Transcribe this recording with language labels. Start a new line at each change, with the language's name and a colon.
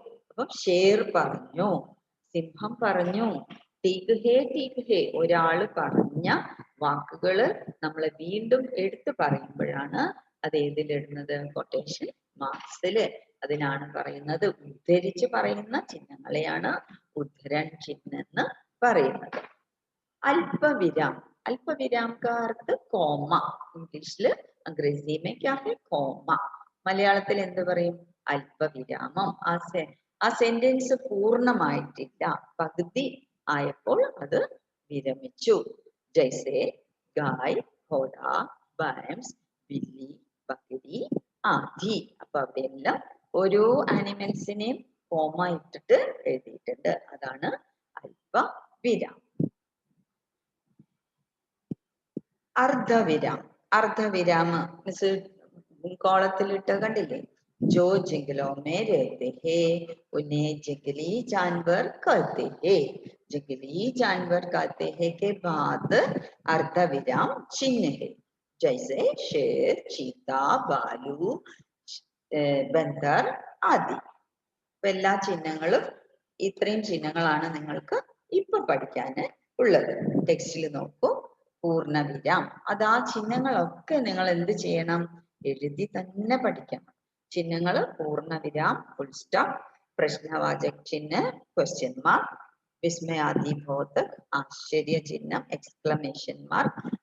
Malayalam: അപ്പം ഷേർ പറഞ്ഞു, സിംഹം പറഞ്ഞു.
Hindi: ടീക്ക് ഹേ, ടീക്ക് ഹേ,
Malayalam: ഒരാള് പറഞ്ഞ വാക്കുകള് നമ്മൾ വീണ്ടും എടുത്തു പറയുമ്പോഴാണ് അത് ഏതിലിടുന്നത്? കൊട്ടേഷൻ മാർക്സില്. അതിനാണ് പറയുന്നത്, ഉദ്ധരിച്ച് പറയുന്ന ചിഹ്നങ്ങളെയാണ് ഉദ്ധരൺ ചിഹ്നം എന്ന് പറയുന്നത്. അല്പവിരാം, അല്പവിരാം
Hindi: का अर्थ
Malayalam: കോമ.
Hindi: ഇംഗ്ലീഷില് അംഗ്രേസി में क्या है?
Malayalam: കോമ. മലയാളത്തിൽ എന്ത് പറയും? അല്പവിരാമം. ആ സെന്റൻസ് പൂർണ്ണമായിട്ടില്ല, പകുതി ആയപ്പോൾ അത് വിരമിച്ചു.
Hindi: ജൈസെ ഗായ്, ഘോഡ, ബൈംസ്, ബില്ലി, ബക്കരി ആദി.
Malayalam: അപ്പൊ അവിടെയെല്ലാം ഓരോ ആനിമൽസിനെയും കോമ ഇട്ടിട്ട് എഴുതിയിട്ടുണ്ട്, അതാണ് അല്പവിരാം. അർദ്ധവിരാം. അർദ്ധവിരാമ മിസ് കോളത്തിലിട്ട് കണ്ടില്ലേ?
Hindi: जो जंगलों में रहते हैं उन्हें जंगली जानवर कहते हैं. जंगली जानवर कहते हैं के बाद अर्धविराम चिन्ह है, जैसे शेर, चीता, भालू, बंदर आदि.
Malayalam: എല്ലാ ചിഹ്നങ്ങളും ഇത്രയും ചിഹ്നങ്ങളാണ് നിങ്ങൾക്ക് ഇപ്പൊ പഠിക്കാൻ ഉള്ളത്. ടെക്സ്റ്റിൽ നോക്കൂ, പൂർണ്ണവിരാം. അത് ആ ചിഹ്നങ്ങളൊക്കെ നിങ്ങൾ എന്ത് ചെയ്യണം? എഴുതി തന്നെ പഠിക്കണം. ചിഹ്നങ്ങൾ പൂർണ്ണവിരാം, ഫുൾ സ്റ്റോപ്പ്, പ്രശ്നവാചക ചിഹ്നം, ക്വസ്റ്റ്യൻ മാർക്ക്, വിസ്മയാദിബോധക്, ആശ്ചര്യ ചിഹ്നം, എക്സ്ക്ലമേഷൻ മാർക്ക്.